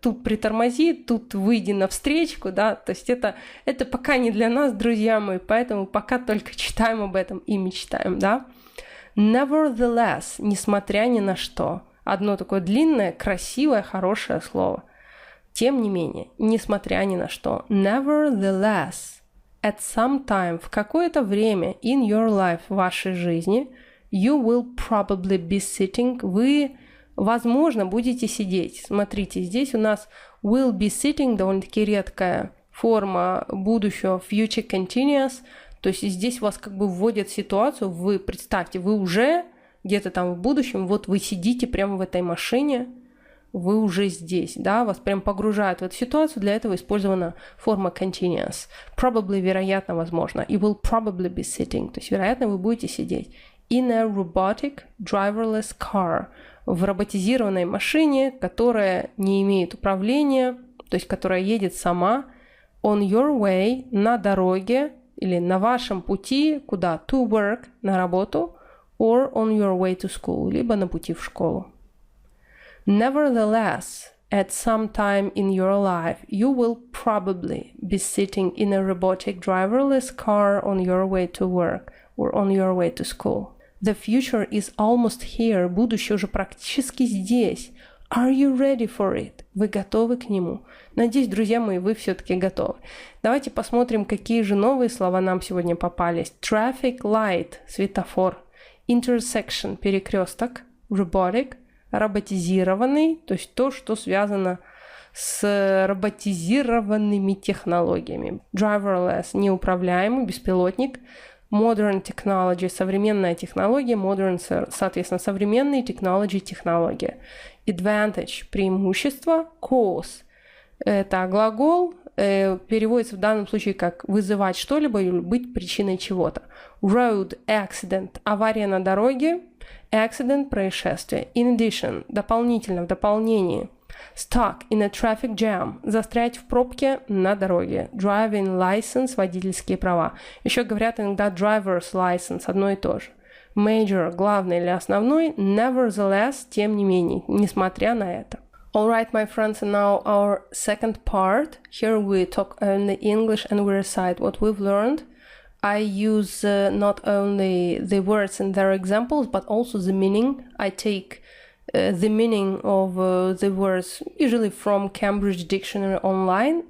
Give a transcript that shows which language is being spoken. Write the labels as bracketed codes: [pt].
[ru] Тут притормози, тут выйди навстречку, да. То есть это пока не для нас, друзья мои, поэтому пока только читаем об этом и мечтаем, да. Nevertheless, несмотря ни на что. Одно такое длинное, красивое, хорошее слово. Тем не менее, несмотря ни на что. [en] Nevertheless, at some time, [ru] в какое-то время [en] in your life, [ru] в вашей жизни, [en] You will probably be sitting. [ru] Вы, возможно, будете сидеть. Смотрите, здесь у нас [en] will be sitting, [ru] довольно-таки редкая форма будущего, future continuous. То есть здесь вас как бы вводят в ситуацию, вы представьте, вы уже где-то там в будущем, вот вы сидите прямо в этой машине, вы уже здесь, да, вас прям погружают в эту ситуацию, для этого использована форма continuous. Probably, вероятно, возможно. [en] You will probably be sitting, [ru] то есть, вероятно, вы будете сидеть. [en] In a robotic driverless car, [ru] в роботизированной машине, которая не имеет управления, то есть, которая едет сама, [en] on your way, [ru] на дороге, или на вашем пути, куда? [en] To work, [ru] на работу, [en] or on your way to school, [ru] либо на пути в школу. [en] Nevertheless, at some time in your life, you will probably be sitting in a robotic driverless car on your way to work or on your way to school. The future is almost here. [ru] Будущее уже практически здесь. [en] Are you ready for it? [ru] Вы готовы к нему? Надеюсь, друзья мои, вы все-таки готовы. Давайте посмотрим, какие же новые слова нам сегодня попались. [en] Traffic light [ru] – светофор. Intersection – перекресток. Robotic – роботизированный, то есть то, что связано с роботизированными технологиями. Driverless – неуправляемый, беспилотник. [en] Modern technology [ru] – современная технология. Modern, соответственно, современный, technology – технология. Advantage – преимущество. Cause – это глагол, переводится в данном случае как вызывать что-либо или быть причиной чего-то. [en] Road accident [ru] – авария на дороге. Accident – происшествие. [en] In addition [ru] – дополнительно, в дополнении. [en] Stuck in a traffic jam [ru] – застрять в пробке на дороге. [en] Driving license [ru] – водительские права. Еще говорят иногда [en] driver's license [ru] – одно и то же. Major – главный или основной. Nevertheless – тем не менее, несмотря на это. [en] Alright, my friends, and now our second part. Here we talk only English and we recite what we've learned. I use not only the words and their examples, but also the meaning. I take the meaning of the words usually from Cambridge Dictionary online.